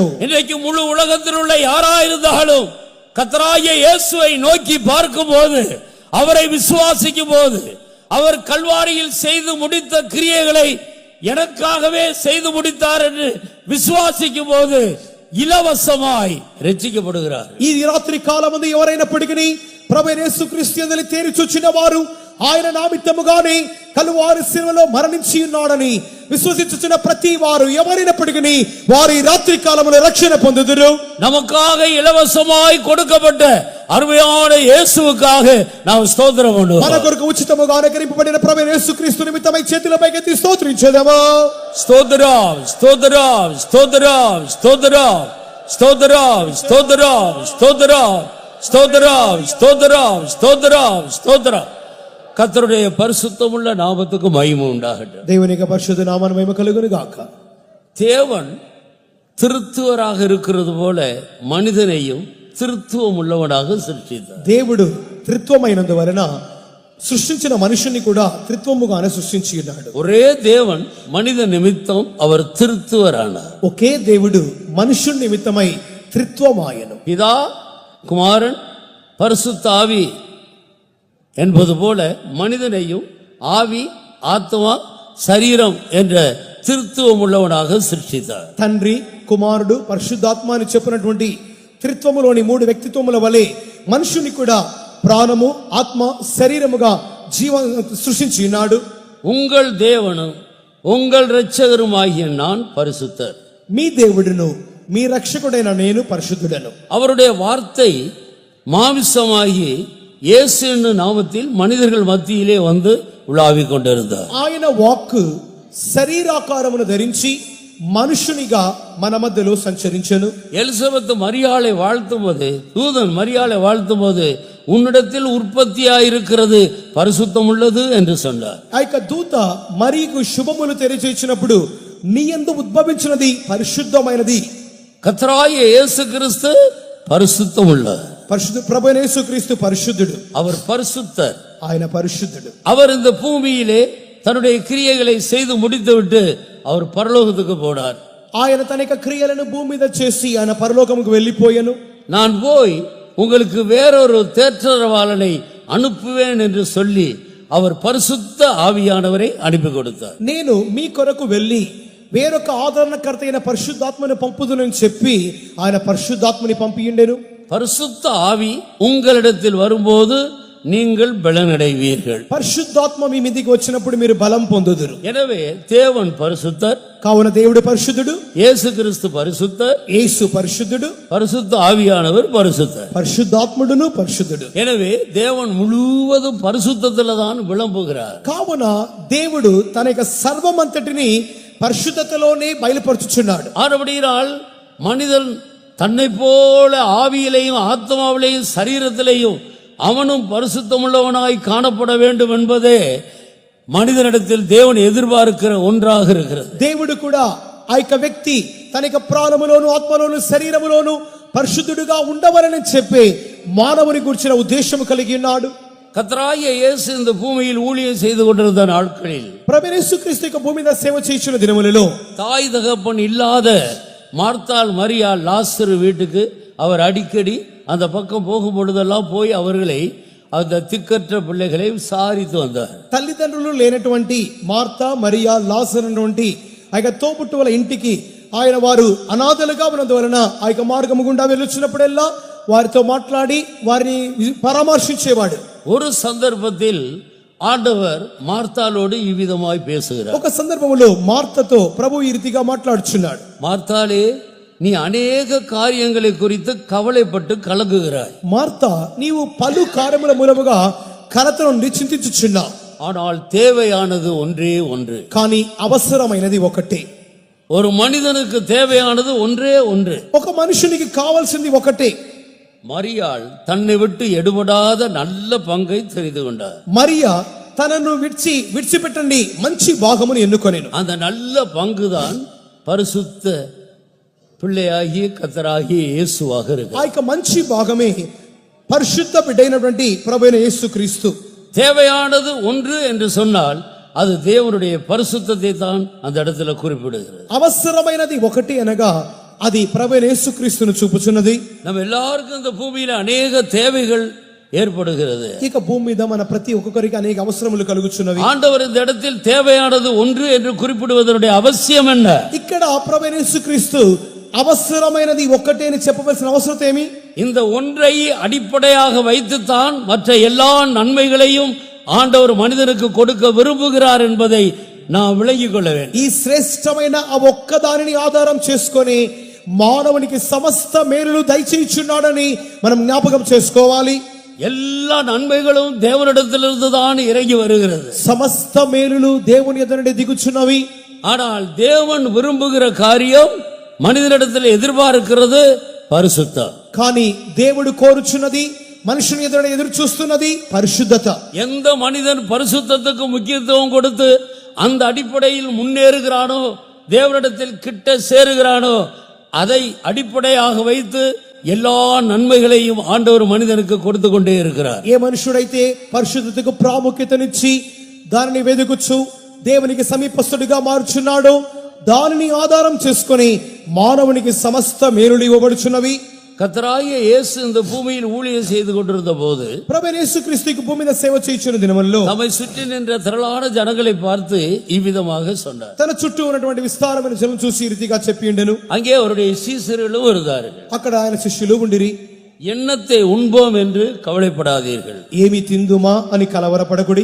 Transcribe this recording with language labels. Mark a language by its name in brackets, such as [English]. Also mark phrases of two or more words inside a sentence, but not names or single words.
[Tamil] இன்றைக்கு முழு உலகத்தில் உள்ள யாராயிருந்தாலும் கர்த்தராகிய இயேசுவை நோக்கி பார்க்கும் போது அவரை விசுவாசிக்கும் போது அவர் கல்வாரியில் செய்து முடித்த கிரியைகளை எனக்காகவே செய்து முடித்தார் என்று விசுவாசிக்கும் போது இலவசமாய் ரட்சிக்கப்படுகிறார். [Telugu] ఈ రాత్రి కాలమందు ఎవరైనప్పటికీ ప్రభువైన యేసుక్రీస్తు యందు తేరి చూచిన వారు ఆయన నామిత్తముగానే కలువారి శిలువలో మరణించి ఉన్నాడని విశ్వసించుచున్న ప్రతి వారు ఎవరైనప్పటికీ వారు ఈ రాత్రి కాలములో రక్షణ పొందుదురు. [Tamil] நமக்காக இலவசமாய் கொடுக்கப்பட்ட அருமையான இயேசுவுக்காக நாம் ஸ்தோத்திரம் பண்ணுவோம். [Telugu] మన కొరకు ఉచితముగా అనుగ్రహింపబడిన ప్రభువైన యేసుక్రీస్తు నిమిత్తమై చేతులపైకెత్తి స్తోత్రించెదము. స్తోత్రం స్తోత్రం స్తోత్రం స్తోత్రం స్తోత్రం స్తోత్రం స్తోత్రం స్తోత్రం స్తోత్రం స్తోత్రం స్తోత్రం. [Tamil] கர்த்தருடைய பரிசுத்தமுள்ள நாமத்துக்கு மகிமை உண்டாகட்டும். [Telugu] దేవుని యొక్క పరిశుద్ధ నామమునకు మహిమ కలుగును గాక. [Tamil] தேவன் திருத்துவராக இருக்கிறது போல மனிதனையும் திருத்துவம் உள்ளவனாக சிருஷ்டித்தார். [Telugu] దేవుడు త్రిత్వమైనందువలన సృష్టించిన మనుషుని కూడా త్రిత్వముగానే సృష్టించి ఉన్నాడు. [Tamil] ஒரே தேவன் மனித நிமித்தம் அவர் திருத்துவரானார். [Telugu] ఒకే దేవుడు మనుషుని నిమిత్తమై త్రిత్వమాయను. [Tamil] பிதா குமாரன் பரிசுத்த ஆவி என்பது போல மனிதனையும் ஆவி ஆத்மா சரீரம் என்ற திருத்துவம் உள்ளவனாக சிருஷ்டித்தார். [Telugu] తండ్రి కుమారుడు పరిశుద్ధాత్మ అని చెప్పినటువంటి త్రిత్వములోని మూడు వ్యక్తిత్వముల వలె మనుషుని కూడా ప్రాణము ఆత్మ శరీరముగా సృష్టించి ఉన్నాడు. [Tamil] உங்கள் தேவனும் உங்கள் இரட்சகருமாகிய நான் பரிசுத்தர். [Telugu] మీ దేవుడును మీ రక్షకుడైన నేను పరిశుద్ధుడను. [Tamil] அவருடைய வார்த்தை மாமிசமாகி இயேசு என்னும் நாமத்தில் மனிதர்கள் மத்தியிலே வந்து உலாவிக் கொண்டிருந்தார். [Telugu] ఆయన వాక్కు శరీరాకారమును ధరించి మనుషునిగా మన మధ్యలో సంచరించెను. [Tamil] எலிசபெத் மரியாளை வாழ்த்தும் போது தூதன் மரியாளை வாழ்த்தும் போது உன்னிடத்தில் உற்பத்தியாயிருக்கிறது பரிசுத்தம் உள்ளது என்று சொன்னார். [Telugu] ఆ యొక్క దూత మరియకు శుభములు తెలియజేసినప్పుడు నీ యందు ఉద్భవించినది పరిశుద్ధమైనది. [Tamil] கர்த்தராகிய இயேசு கிறிஸ்து பரிசுத்தம் உள்ளவர். [Telugu] పరిశుద్ధ ప్రభువైన యేసుక్రీస్తు పరిశుద్ధుడు. [Tamil] அவர் பரிசுத்தர். [Telugu] ఆయన పరిశుద్ధుడు. [Tamil] அவர் இந்த பூமியிலே தன்னுடைய கிரியைகளை செய்து முடித்துவிட்டு அவர் பரலோகத்துக்கு போனார். [Telugu] ఆయన తన యొక్క క్రియలను భూమి మీద చేసి ఆయన పరలోకముకు వెళ్ళిపోయాను. [Tamil] நான் போய் உங்களுக்கு வேறொரு தேற்றரவாளனை அனுப்புவேன் என்று சொல்லி அவர் பரிசுத்த ஆவியானவரை அனுப்பி கொடுத்தார். [Telugu] నేను మీ కొరకు వెళ్ళి వేరొక ఆదరణకర్త అయిన పరిశుద్ధాత్మను పంపుదునని చెప్పి ఆయన పరిశుద్ధాత్మని పంపియుండెను. [Tamil] பரிசுத்த ஆவி உங்களிடத்தில் வரும்போது நீங்கள் பலனடைவீர்கள். [Telugu] పరిశుద్ధాత్మ మీ మీదికి వచ్చినప్పుడు మీరు బలం పొందుదురు. [Tamil] எனவே தேவன் பரிசுத்தர், [Telugu] కావున దేవుడు పరిశుద్ధుడు, [Tamil] இயேசு கிறிஸ்து பரிசுத்தர், [Telugu] యేసు పరిశుద్ధుడు, [Tamil] பரிசுத்த ஆவியானவர் பரிசுத்தர். [Telugu] పరిశుద్ధాత్ముడును పరిశుద్ధుడు. [Tamil] எனவே தேவன் முழுவதும் பரிசுத்தத்தில தான் விளம்புகிறார். [Telugu] కావున దేవుడు తన యొక్క సర్వమంతటిని పరిశుద్ధతలోనే బయలుపరుచుచున్నాడు. [Tamil] ஆனபடியால் மனிதன் தன்னை போல ஆவியிலேயும் ஆத்மாவிலேயும் சரீரத்திலேயும் அவனும் பரிசுத்தமுள்ளவனாய் காணப்பட வேண்டும் என்பதே மனிதனிடத்தில் தேவன் எதிர்பார்க்கிற ஒன்றாக இருக்கிறது. [Telugu] దేవుడు కూడా ఆ యొక్క వ్యక్తి తన యొక్క ప్రాణములోను ఆత్మలోను శరీరములోను పరిశుద్ధుడుగా ఉండవలని చెప్పి మానవుని గురించిన ఉద్దేశం కలిగి ఉన్నాడు. [Tamil] கர்த்தராகிய இயேசு இந்த பூமியில் ஊழியம் செய்து கொண்டிருந்த நாட்களில் [Telugu] ప్రభు యేసుక్రీస్తు యొక్క భూమి మీద సేవ చేయుచున్న దినములలో [Tamil] தாய் தகப்பன் இல்லாத மார்த்தாள் மரியாள் லாசரு வீட்டுக்கு அவர் அடிக்கடி அந்த பக்கம் போகும் பொழுதெல்லாம் போய் அவர்களை அந்த திக்கற்ற பிள்ளைகளை விசாரித்து வந்தார். [Telugu] తల్లిదండ్రులు లేనటువంటి మార్తా మరియా లాజరు అన్నటువంటి ఆ యొక్క తోబుట్టువుల ఇంటికి ఆయన వారు అనాథలుగా ఉన్నందువలన ఆ యొక్క మార్గము గుండా వెళ్ళొచ్చినప్పుడెల్లా వారితో మాట్లాడి వారిని పరామర్శించేవాడు. [Tamil] ஒரு சந்தர்ப்பத்தில் ஆண்டவர் மார்த்தாளோடு இவ்விதமாய் பேசுகிறார். [Telugu] ఒక సందర్భంలో మార్తతో ప్రభు ఈ రీతిగా మాట్లాడుచున్నాడు. [Tamil] மார்த்தாளே, நீ அநேக காரியங்களை குறித்து கவலைப்பட்டு கலங்குகிறாய். [Telugu] మార్తా నీవు పలు కార్యముల మూలముగా కలతను చింతించుచున్నావు. [Tamil] ஆனால் தேவையானது ஒன்றே ஒன்று. [Telugu] కానీ అవసరమైనది ఒకటే. [Tamil] ஒரு మనిதனுக்கு தேவையானது ஒன்றே ஒன்று. [Telugu] ఒక మనుషునికి కావాల్సింది ఒకటే. [Tamil] மரியாள் தன்னை விட்டு எடுபடாத நல்ல பங்கை தெரிந்து கொண்டார். [Telugu] మరియా తనను విడిచిపెట్టండి మంచి భాగమును ఎన్నుకొనెను. [Tamil] அந்த நல்ல பங்குதான் பரிசுத்த பிள்ளையாகிய கர்த்தராகிய இயேசுவாக இருக்கு. [Telugu] ఆ యొక్క మంచి భాగమే పరిశుద్ధ బిడ్డైనటువంటి ప్రభువైన యేసుక్రీస్తు. [Tamil] தேவையானது ஒன்று என்று சொன்னால் அது தேவனுடைய பரிசுத்தத்தை தான் அந்த இடத்துல குறிப்பிடுகிறது. [Telugu] అవసరమైనది ఒకటి అనగా అది ప్రభువైన యేసుక్రీస్తును చూపుచున్నది. [Tamil] நம்ம எல்லாருக்கும் இந்த பூமியில அநேக தேவைகள் ஏற்படுகிறது. [Telugu] ఇక భూమి మీద మన ప్రతి ఒక్కొక్కరికి అనేక అవసరములు కలుగుచున్నవి. [Tamil] ஆண்டவர் இந்த இடத்தில் தேவையானது ஒன்று என்று குறிப்பிடுவதனுடைய அவசியம் என்ன? [Telugu] ఇక్కడ ప్రభువైన యేసుక్రీస్తు అవసరమైనది ఒకటే అని చెప్పవలసిన అవసరం ఏమి? [Tamil] இந்த ஒன்றை அடிப்படையாக வைத்துத்தான் மற்ற எல்லா நன்மைகளையும் ஆண்டவர் மனிதனுக்கு கொடுக்க விரும்புகிறார் என்பதை நாம் விளங்கிக் கொள்ள வேண்டும். [Telugu] ఈ శ్రేష్టమైన ఆ ఒక్కదానిని ఆధారం చేసుకొని మానవునికి సమస్త మేలులు దయచేయుచున్నాడని మనం జ్ఞాపకం చేసుకోవాలి. [Tamil] எல்லா நன்மைகளும் தேவனிடத்திலிருந்து தான் இறங்கி வருகிறது. [Telugu] సమస్త మేలులు దేవుని యొద్ద నుండి దిగుచున్నవి. [Tamil] ஆனால் தேவன் விரும்புகிற காரியம் மனிதனிடத்தில் எதிர்பார்க்கிறது பரிசுத்தம். [Telugu] కానీ దేవుడు కోరుచున్నది మనుషుని ఎదురు చూస్తున్నది పరిశుద్ధత. [Tamil] எந்த மனிதன் பரிசுத்தத்துக்கு முக்கியத்துவம் கொடுத்து அந்த அடிப்படையில் முன்னேறுகிறானோ, தேவனிடத்தில் கிட்ட சேருகிறானோ, அதை அடிப்படையாக வைத்து எல்லா நன்மைகளையும் ஆண்டவர் மனிதனுக்கு கொடுத்து கொண்டே இருக்கிறார். [Telugu] ఏ మనుషుడైతే పరిశుద్ధతకు ప్రాముఖ్యతనిచ్చి దానిని వెదుకుచు దేవునికి సమీపస్తుడిగా మారుచున్నాడో దానిని ఆధారం చేసుకొని మానవునికి సమస్త మేలులు ఇవ్వబడుచున్నవి. [Tamil] கர்த்தராகிய இயேசு இந்த பூமியில் ஊழியம் செய்து கொண்டிருந்த போது [Telugu] ప్రభువైన యేసుక్రీస్తుకు భూమి మీద సేవ చేయుచున్న దినములలో [Tamil] தம்மை சுற்றி நின்ற திரளான ஜனங்களை பார்த்து இவ்விதமாக சொன்னார். [Telugu] తన చుట్టూ ఉన్నటువంటి విస్తారమైన జనం చూసి ఈ రీతిగా చెప్పియుండెను. [Tamil] அங்கே அவருடைய சீசர்களும் இருந்தார்கள். [Telugu] అక్కడ ఆయన శిష్యులు ఉండిరి. [Tamil] எண்ணத்தை உண்போம் என்று கவலைப்படாதீர்கள், [Telugu] ఏమి తిందుమా అని కలవరపడకుడి.